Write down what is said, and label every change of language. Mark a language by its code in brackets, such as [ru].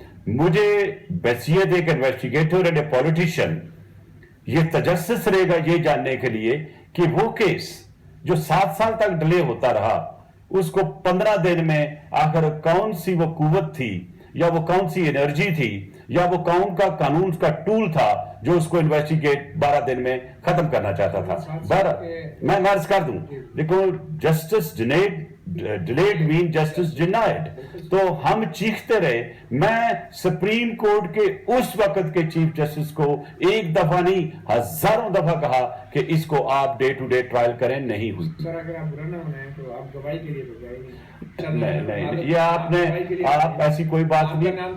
[ur] مجھے بحیثیت ایک [en] investigator and a politician [ur] یہ تجسس رہے گا یہ جاننے کے لیے کہ وہ کیس جو 7 سال تک ڈیلے ہوتا رہا, اس کو 15 دن میں آخر کون سی وہ قوت تھی, یا وہ کون سی انرجی تھی, یا وہ کون کا قانون کا ٹول تھا جو اس کو انویسٹیگیٹ 12 دن میں ختم کرنا چاہتا تھا. میں عرض کر دوں, دیکھو justice Junaid [en] delayed mean justice denied. [ur] تو ہم چیختے رہے. میں سپریم کورٹ کے اس وقت کے چیف جسٹس کو ایک دفعہ نہیں ہزاروں دفعہ کہا کہ اس کو آپ ڈے ٹو ڈے ٹرائل کریں. نہیں ہوئی. سر اگر آپ برا نہ منائیں تو آپ گواہی کے لیے بجائے گی. نہیں یہ آپ ایسی کوئی بات نہیں.